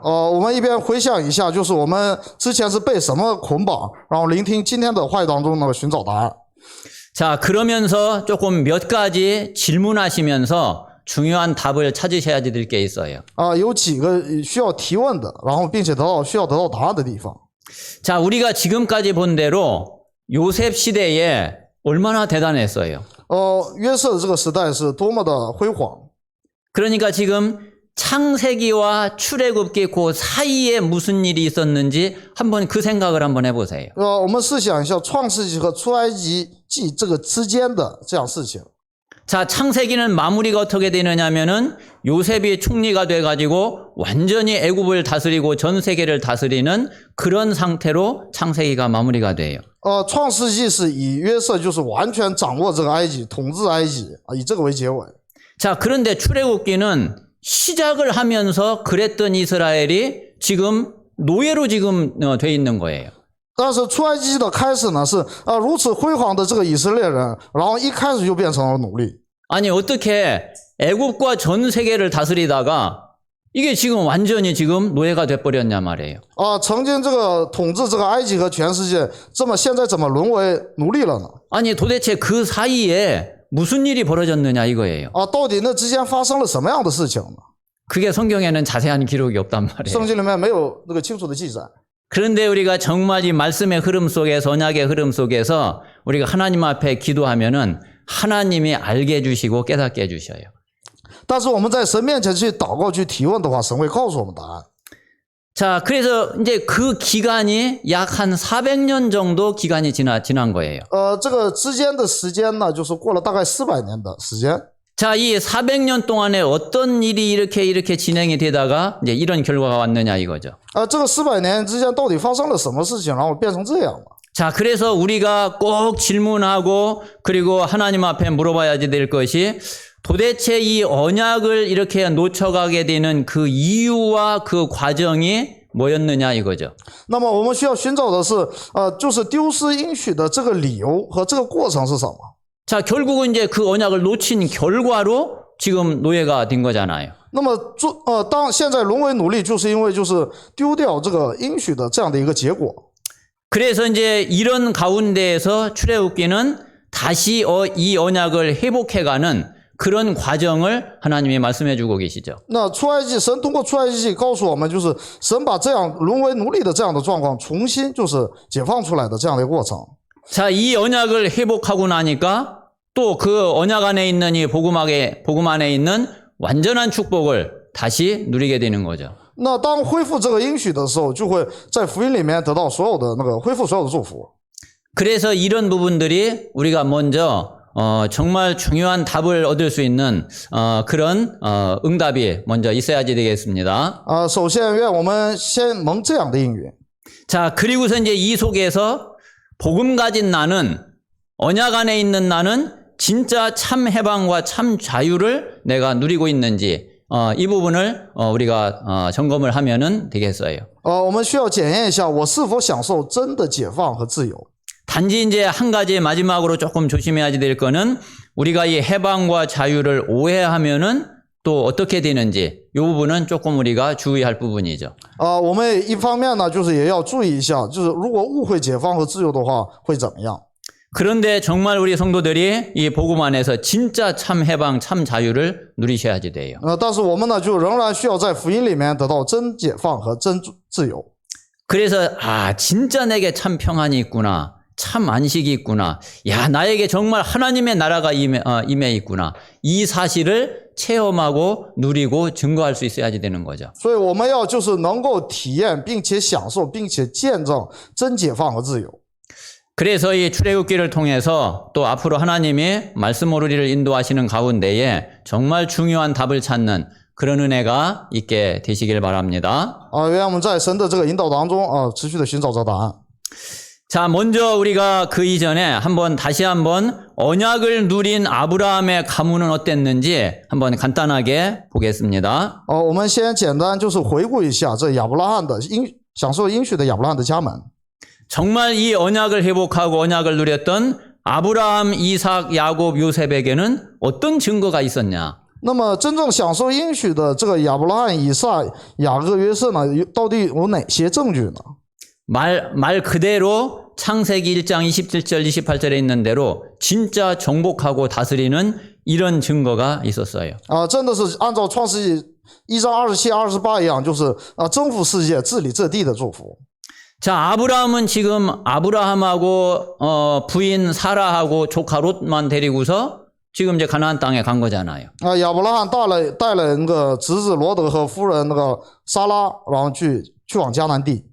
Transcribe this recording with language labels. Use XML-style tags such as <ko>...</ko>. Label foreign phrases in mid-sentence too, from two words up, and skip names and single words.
<zh>我们一边回想一下，就是我们之前是被什么捆绑，然后聆听今天的话语当中呢，寻找答案。</zh> <ko>자, 그러면서 조금 몇 가지 질문하시면서 중요한 답을 찾으셔야 될 게 있어요.</ko> <zh>有几个需要提问的，然后并且需要得到答案的地方。</zh> <ko>자, 우리가 지금까지 본 대로 요셉 시대에 얼마나 대단했어요.</ko> <zh>约瑟的这个时代是多么的辉煌。</zh> <ko>그러니까 지금 창세기와 출애굽기 그 사이에 무슨 일이 있었는지 한번 그 생각을 한번 해보세요.</ko> <zh>我们试想一下创世纪和出埃及记这个之间的这样事情。</zh> <ko>자, 창세기는 마무리가 어떻게 되느냐면은 요셉이 총리가 돼가지고 완전히 애굽을 다스리고 전 세계를 다스리는 그런 상태로 창세기가 마무리가 돼요.</ko> <zh>创世纪是以约瑟就是完全掌握这个埃及，统治埃及以这个为结尾。</zh> <ko>자, 그런데 출애굽기는 시작을 하면서 그랬던 이스라엘이 지금 노예로 지금 돼 있는 거예요.</ko> <zh>但是出埃及记的开始呢是如此辉煌的这个以色列人，然后一开始就变成了奴隶。</zh> <ko>아니 어떻게 애굽과 전 세계를 다스리다가 이게 지금 완전히 지금 노예가 돼버렸냐 말이에요.</ko> <zh>曾经这个统治这个埃及和全世界，现在怎么沦为奴隶了呢？</zh> <ko>아니 도대체 그 사이에 무슨 일이 벌어졌느냐 이거예요.</ko> <zh>到底那之间发生了什么样的事情呢？</zh> <ko>그게 성경에는 자세한 기록이 없단 말이에요.</ko> <zh>圣经里面没有那个清楚的记载。</zh> <ko>그런데 우리가 정말 이 말씀의 흐름 속에서 언약의 흐름 속에서 우리가 하나님 앞에 기도하면은 하나님이 알게 해주시고 깨닫게 해주셔요.</ko> <zh>但是我们在神面前去祷告、去提问的话，神会告诉我们答案。</zh> <ko>자, 그래서 이제 그 기간이 약 한 400년 정도 기간이 지난 거예요.</ko> <zh>这个之间的时间呢，就是过了大概400年的时间。</zh> <ko>자, 이 400년 동안에 어떤 일이 이렇게 진행이 되다가 이제 이런 결과가 왔느냐 이거죠.</ko> <zh>这个400年之间到底发生了什么事情，然后变成这样了？</zh> <ko>자, 그래서 우리가 꼭 질문하고 그리고 하나님 앞에 물어봐야 될 것이 도대체 이 언약을 이렇게 놓쳐가게 되는 그 이유와 그 과정이 뭐였느냐 이거죠.</ko> <zh>那么我们需要寻找的是，就是丢失应许的这个理由和这个过程是什么？</zh> <ko>자, 결국은 이제 그 언약을 놓친 결과로 지금 노예가 된 거잖아요.</ko> <zh>那么当现在沦为奴隶，就是因为就是丢掉这个应许的这样的一个结果。</zh> <ko>그래서 이제 이런 가운데에서 출애굽기는 다시 이 언약을 회복해가는 그런 과정을 하나님이 말씀해 주고 계시죠.</ko> <zh>那出埃及神通过出埃及记告诉我们，就是神把这样沦为奴隶的这样的状况重新就是解放出来的这样的一个过程。</zh> <ko>자, 이 언약을 회복하고 나니까 또 그 언약 안에 있는 이 복음 안에 있는 완전한 축복을 다시 누리게 되는 거죠.</ko> <zh>那当恢复这个应许的时候，就会在福音里面得到所有的那个恢复所有的祝福。</zh> <ko>그래서 이런 부분들이 우리가 먼저 정말 중요한 답을 얻을 수 있는 그런 응답이 먼저 있어야지 되겠습니다.</ko> <zh>首先愿我们先蒙这样的应允。</zh> <ko>자, 그리고서 이제 이 속에서 복음 가진 나는 언약 안에 있는 나는 진짜 참 해방과 참 자유를 내가 누리고 있는지 이 부분을 우리가 점검을 하면은 되겠어요.</ko> <zh>我们需要检验一下我是否享受真的解放和自由。</zh> <ko>단지 이제 한 가지 마지막으로 조금 조심해야 될 거는 우리가 이 해방과 자유를 오해하면은 또 어떻게 되는지 이 부분은 조금 우리가 주의할 부분이죠.</ko> <zh>我们一方面呢，就是也要注意一下，就是如果误会解放和自由的话，会怎么样？</zh> <ko>그런데 정말 우리 성도들이 이 복음 안에서 진짜 참 해방, 참 자유를 누리셔야지 돼요.</ko> <zh>但是我们呢，就仍然需要在福音里面得到真解放和真自由。</zh> <ko>그래서 진짜 내게 참 평안이 있구나. 참 안식이 있구나. 야, 나에게 정말 하나님의 나라가 임해 있구나. 이 사실을 체험하고 누리고 증거할 수 있어야지 되는 거죠.</ko> <zh>所以我们要就是能够体验，并且享受，并且见证真解放和自由。</zh> <ko>그래서 이 출애굽기를 통해서 또 앞으로 하나님이 말씀으로 우리를 인도하시는 가운데에 정말 중요한 답을 찾는 그런 은혜가 있게 되시길 바랍니다.</ko> <zh>愿我们在神的这个引导当中持续的寻找着答案。</zh> <ko>자, 먼저 우리가 그 이전에 다시 한번 언약을 누린 아브라함의 가문은 어땠는지 한번 간단하게 보겠습니다.</ko> <zh>我们先简单就是回顾一下这亚伯拉罕的享受应许的亚伯拉罕的家门。</zh> <ko>정말 이 언약을 회복하고 언약을 누렸던 아브라함, 이삭, 야곱, 요셉에게는 어떤 증거가 있었냐?</ko> <zh>那么真正享受应许的这个亚伯拉罕、以撒、雅各、约瑟呢，到底有哪些证据呢？</zh> <ko>말 그대로 창세기 1장 27절 28절에 있는 대로 진짜 정복하고 다스리는 이런 증거가 있었어요.</ko> <zh>真的是按照创世纪1章27、28一样，就是征服世界、治理这地的祝福。</zh> <ko>자, 아브라함은 지금 아브라함하고 부인 사라하고 조카 롯만 데리고서 지금 이제 가나안 땅에 간 거잖아요.</ko> <zh>亚伯拉罕带了那个侄子罗德和夫人那个撒拉，然后去往迦南地。</zh>